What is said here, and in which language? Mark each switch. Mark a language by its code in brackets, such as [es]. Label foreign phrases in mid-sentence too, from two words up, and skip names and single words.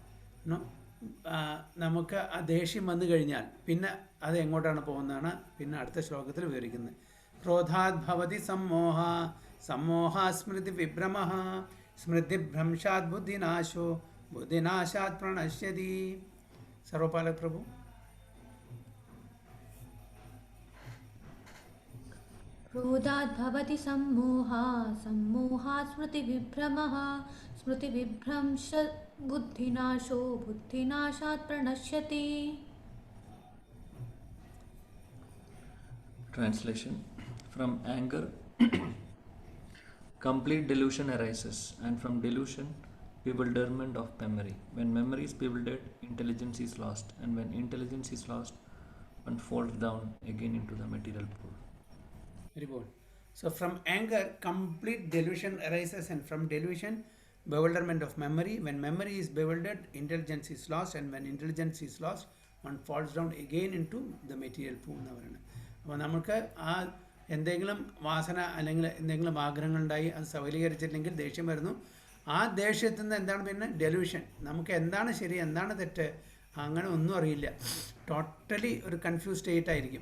[ml] നമുക്ക് ആ ദേഷ്യം വന്നു കഴിഞ്ഞാൽ പിന്നെ അത് എങ്ങോട്ടാണ് പോകുന്നതാണ് പിന്നെ അടുത്ത ശ്ലോകത്തിൽ വിവരിക്കുന്നത്. [sa] क्रोधात् भवति सम्मोह, सम्मोह स्मृति विभ्रम, स्मृतिभ्रंशात् बुद्धिनाशो, बुद्धिनाशात् प्रणश्यति. സർവപാലക് പ്രഭു. क्रोधात् भवति सम्मोहः, सम्मोहात् स्मृतिविभ्रमः, स्मृतिविभ्रंशात् बुद्धिनाशो, बुद्धिनाशात् प्रणश्यति. [en] Translation. From anger, complete delusion arises, and from delusion, bewilderment of memory. When memory is bewildered, intelligence is lost, and when intelligence is lost, one falls down again into the material pool. Very good. So from anger, complete delusion arises, and from delusion, bewilderment of memory. When memory is bewildered, intelligence is lost, and when intelligence is lost, one falls down again into the material pool. [ml] അപ്പോൾ നമുക്ക് ആ എന്തെങ്കിലും വാസന അല്ലെങ്കിൽ എന്തെങ്കിലും ആഗ്രഹങ്ങളുണ്ടായി അത് സഫലീകരിച്ചില്ലെങ്കിൽ ദേഷ്യം വരുന്നു. ആ ദേഷ്യത്തിൽ നിന്ന് എന്താണ് പിന്നെ ഡെലൂഷൻ. നമുക്ക് എന്താണ് ശരി, എന്താണ് തെറ്റ്, അങ്ങനെ ഒന്നും അറിയില്ല. ടോട്ടലി ഒരു [en] confuse state [ml] ആയിരിക്കും.